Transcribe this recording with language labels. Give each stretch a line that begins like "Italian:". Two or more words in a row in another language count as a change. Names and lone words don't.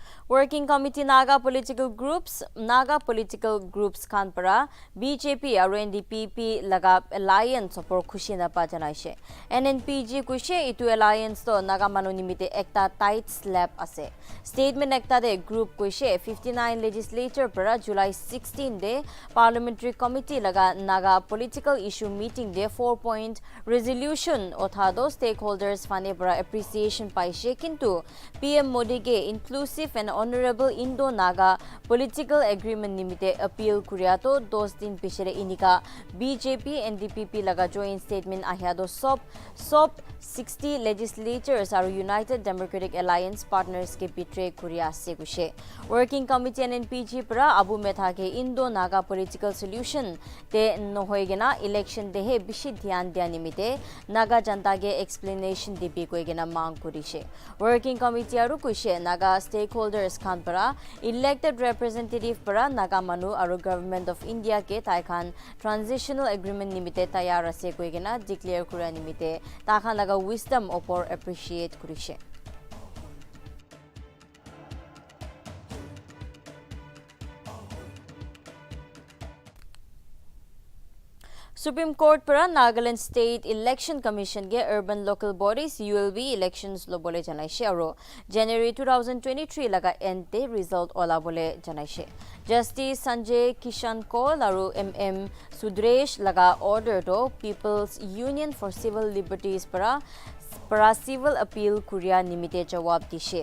Naga Pidgin: Working Committee
English: Naga political groups
Naga Pidgin: khan para BJP aru NDPP laga alliance opor khushi na pa janaise. NNPG kushe itu alliance to Naga manu nimite ekta
English: tight slap
Naga Pidgin: ase. Statement ekta de group kushe 59 legislature para July 16 de
English: parliamentary committee
Naga Pidgin: laga Naga
English: political issue meeting
Naga Pidgin: de
English: 4-point resolution
Naga Pidgin: othado stakeholders fane para appreciation paise kintu PM Modi ge
English: inclusive and honorable Indo-Naga political agreement
Naga Pidgin: nimite appeal kuriato 2 din pichere inika BJP NDPP laga
English: joint statement
Naga Pidgin: ahyado sob
English: 60 legislatures are United Democratic Alliance partners
Naga Pidgin: ke betray kuria se kushe. Working Committee NNPG para Abu Metha ke
English: Indo-Naga political solution
Naga Pidgin: te nohoigena election de he bishi dhyan dia nimite Naga janta ge explanation dibi koigena mang kurishe. Working Committee aru kushe Naga stakeholders khan para
English: elected representative
Naga Pidgin: para Naga manu aru
English: Government of India
Naga Pidgin: ke taikhan
English: transitional agreement
Naga Pidgin: nimite tayar ase koigena declare kura nimite takhan laga wisdom opor appreciate kurishe. Supreme Court para Nagaland State Election Commission ge
English: urban local bodies ULB elections
Naga Pidgin: lo bole janaise aro January 2023 laga ente result ola bole janaise. Justice Sanjay Kishan Kaul aru MM Sudresh laga order to People's Union for Civil Liberties para
English: civil appeal
Naga Pidgin: kuria nimite jawab dishe.